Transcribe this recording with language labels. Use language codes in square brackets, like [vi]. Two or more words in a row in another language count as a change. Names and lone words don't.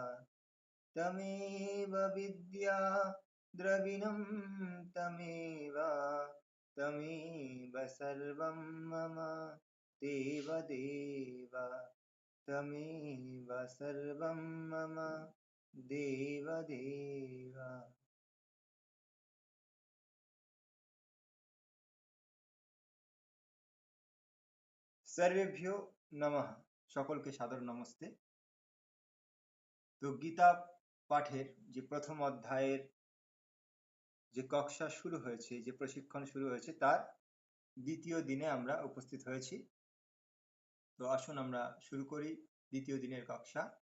[sa] तमेव विद्या द्रविणं तमेव तमेव सर्वं मम देवदेव तमेव सर्वं मम देवदेव। सर्वेभ्यो नमः। [bn] সকলকে সাদর নমস্তে। তো গীতা পাঠের যে প্রথম অধ্যায়ের যে কক্ষা শুরু হয়েছে, যে প্রশিক্ষণ শুরু হয়েছে, তার দ্বিতীয় দিনে আমরা উপস্থিত হয়েছি। তো আসুন আমরা শুরু করি দ্বিতীয় দিনের কক্ষা।